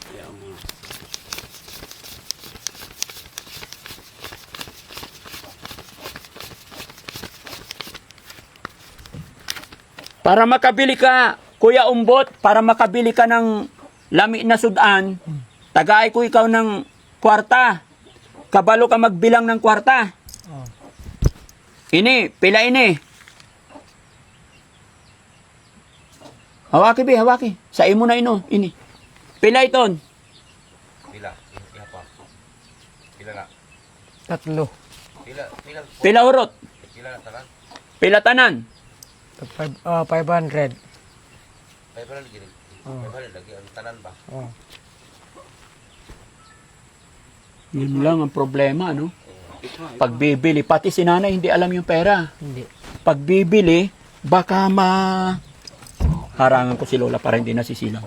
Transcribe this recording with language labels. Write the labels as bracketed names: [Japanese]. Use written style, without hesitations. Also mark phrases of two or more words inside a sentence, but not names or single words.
[Hiligaynon] Para makabili ka, Kuya Umbot, para makabili ka ng lami na sudan, tagay ko ikaw ng kwarta. Kabalo ka magbilang ng kwarta. Oh. Ini, pila ini. Hawaki, hawaki. Sa imo na ino, ini. Pila iton. Pila, iha pa. Pila na. 3. Pila urot. Pila na tanan. Pila tanan. 500. Ay pala lagi. Oh. Ay pala lagi ang tanan ba? Oh. [Filipino] Yun lang ang problema, no? Pagbibili, pati si nanay hindi alam yung pera. Hindi. Pagbibili, baka harangan ko si Lola para hindi nasisilaw.